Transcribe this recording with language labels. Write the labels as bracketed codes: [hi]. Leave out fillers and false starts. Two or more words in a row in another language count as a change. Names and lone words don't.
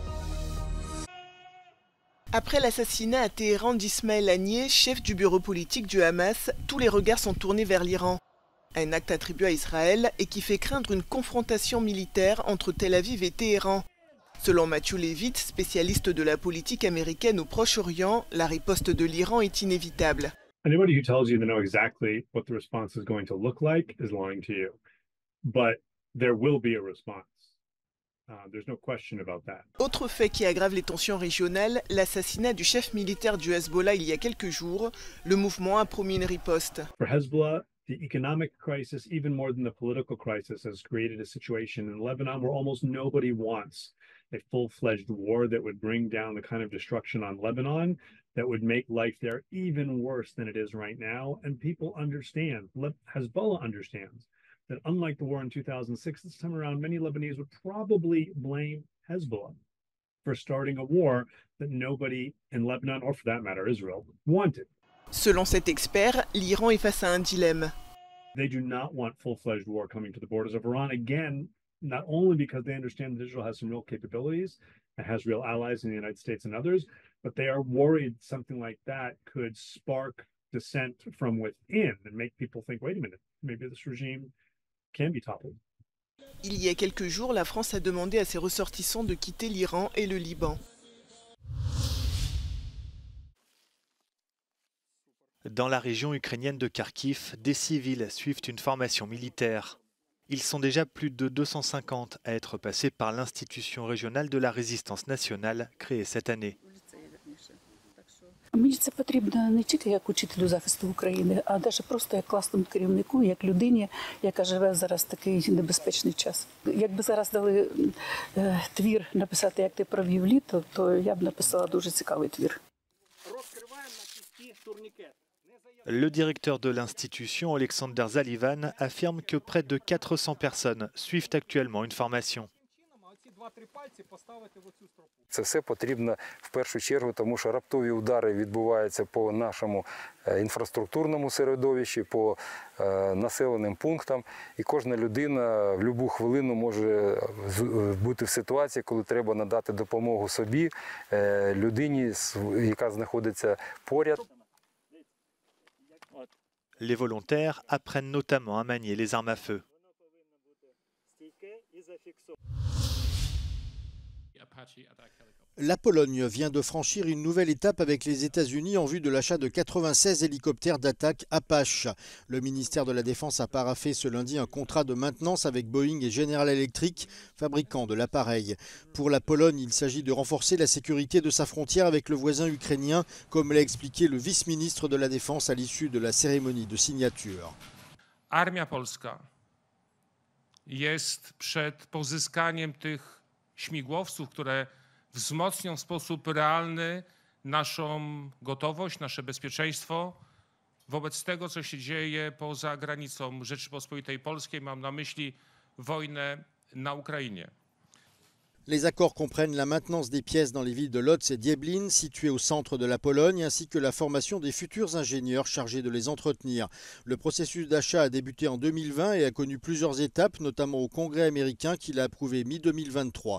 [fr] Après l'assassinat à Téhéran d'Ismaël Haniyeh, chef du bureau politique du Hamas, tous les regards sont tournés vers l'Iran. Un acte attribué à Israël et qui fait craindre une confrontation militaire entre Tel Aviv et Téhéran. Selon Matthew Levitt, spécialiste de la politique américaine au Proche-Orient, la riposte de l'Iran est inévitable. [en] Anybody who tells you they know exactly what the response is going to look like is lying to you. But there will be a response. There's no question about that. [fr] Autre fait qui aggrave les tensions régionales, l'assassinat du chef militaire du Hezbollah il y a quelques jours. Le mouvement a promis une riposte. [en] For Hezbollah, the economic crisis, even more than the political crisis, has created a situation in Lebanon where almost nobody wants a full-fledged war that would bring down the kind of destruction on Lebanon that would make life there even worse than it is right now. And people understand, Hezbollah understands, that unlike the war in 2006, this time around, many Lebanese would probably blame Hezbollah for starting a war that nobody in Lebanon, or for that matter, Israel, wanted. [fr] Selon cet expert, l'Iran est face à un dilemme. [en] They do not want full-fledged war coming to the borders of Iran, again, not only because they understand that Israel has some real capabilities and has real allies in the United States and others, but they are worried something like that could spark dissent from within and make people think, wait a minute, maybe this regime can be toppled. [fr] Il y a quelques jours, la France a demandé à ses ressortissants de quitter l'Iran et le Liban. Dans la région ukrainienne de Kharkiv, des civils suivent une formation militaire. Ils sont déjà plus de 250 à être passés par l'institution régionale de la résistance nationale créée cette année. [uk] Мені це потрібно не тільки як учителю захисту України, а навіть просто як класному керівнику, як людині, яка живе зараз в такий небезпечний час. Якби зараз дали твір написати, як ти провів літо, то я б написала дуже цікавий твір. [fr] Le directeur de l'institution, Alexander Zalivan, affirme que près de 400 personnes suivent actuellement une formation. [uk] Це все потрібно в першу чергу, тому що раптові удари відбуваються по нашому інфраструктурному середовищі, по населеним пунктам. І кожна людина в будь-яку хвилину може бути в ситуації, коли треба надати допомогу собі, людині, яка знаходиться поряд. [fr] Les volontaires apprennent notamment à manier les armes à feu. La Pologne vient de franchir une nouvelle étape avec les États-Unis en vue de l'achat de 96 hélicoptères d'attaque Apache. Le ministère de la Défense a paraphé ce lundi un contrat de maintenance avec Boeing et General Electric, fabricants de l'appareil. Pour la Pologne, il s'agit de renforcer la sécurité de sa frontière avec le voisin ukrainien, comme l'a expliqué le vice-ministre de la Défense à l'issue de la cérémonie de signature. [pl] Armia polska jest przed pozyskaniem tych śmigłowców, które wzmocnią w sposób realny naszą gotowość, nasze bezpieczeństwo wobec tego, co się dzieje poza granicą Rzeczypospolitej Polskiej. Mam na myśli wojnę na Ukrainie. [fr] Les accords comprennent la maintenance des pièces dans les villes de Lodz et Dieblin, situées au centre de la Pologne, ainsi que la formation des futurs ingénieurs chargés de les entretenir. Le processus d'achat a débuté en 2020 et a connu plusieurs étapes, notamment au Congrès américain qui l'a approuvé mi-2023.